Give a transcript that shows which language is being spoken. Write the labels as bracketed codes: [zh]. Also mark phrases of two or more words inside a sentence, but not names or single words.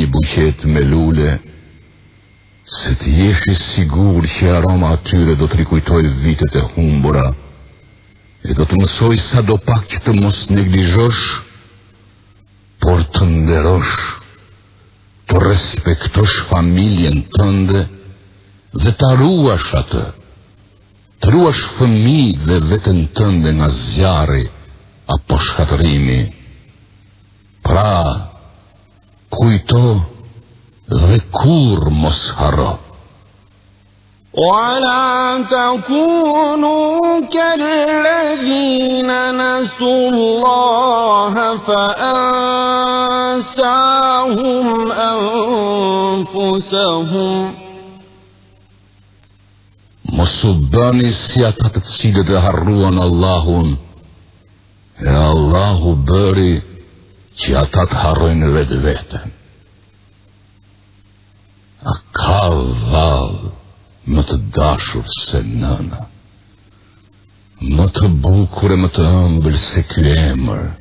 [sq] buqet me lule, se të jesh I sigur që aroma atyre do të rikujtoj vitet e humbura, e do të mësoj sa do pak që të mos neglizhosh, por të nderosh, të respektosh familjen tënde dhe të ruash atë, të ruash fëmijët dhe veten tënde nga zjarri apo shkatërimi. Pra, kujto dhe kur mos harro. [ar] ولا تكونوا كالذين نسوا الله فأنساهم أنفسهم. [sq] Mos u bëni si ata të cilët e harruan Allahun, e Allahu bëri që ata të harrojnë vetveten. A ka vallë më të dashur se nëna, më të bukur e më të ëmbël se ky emër?